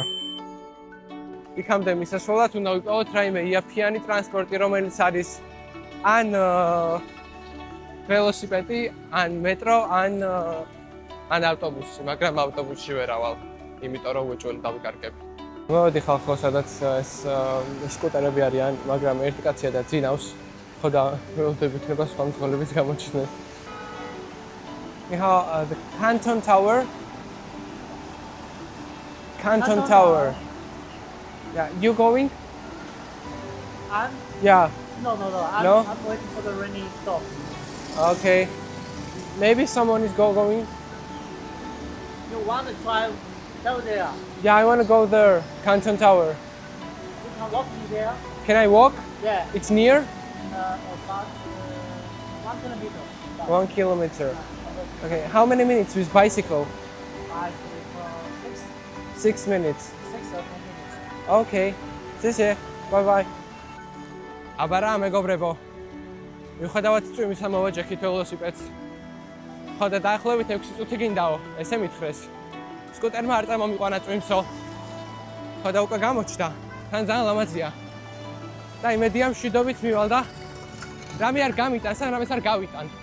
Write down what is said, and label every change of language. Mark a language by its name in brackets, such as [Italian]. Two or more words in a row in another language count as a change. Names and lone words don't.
[Georgian] იქამდე მისასვლელად უნდა ვიპოვოთ რაიმე იაფიანი ტრანსპორტი, რომელიც არის ან ველოსიპედი, ან მეტრო, ან ავტობუსი, მაგრამ ავტობუსში ვერ ავალ, იმიტომ რომ უეჭველი დავიკარგებ. მოვედი ხალხო, სადაც ეს სკუტერები არიან, მაგრამ ერთი კაცია და ძინავს, ხო და ველოდები იქნება სხვა მძღოლების გამოჩნდნენ. [English] The Canton Tower. Canton Tower. Yeah, you going? I'm? Yeah. No. No? I'm waiting for the rainy stop. Okay. Maybe someone is going. You want to try go there? Yeah, I want to go there. Canton Tower. You can walk me there. Can I walk? Yeah. It's near? About 1 kilometer. 1 kilometer. Okay. How many minutes with bicycle? 6 minutes. 6 or 10 minutes. Okay.谢谢. Bye bye. [Georgian] აბარა მეგობრებო. მიუხედავად წვიმისა მოვაჯექით ველოსიპედს. ხო და დაახლოებით 6 წუთი გინდაო, ესე მითხრეს. სკუტერმა არ წარმომიყვანა წვიმსო. ხო და უკვე გამოჩნდა. თან ძალიან ლამაზია. და იმედია მშვიდობით მივალ და რამე არ გამიტან, სანამ ეს არ გავიტან.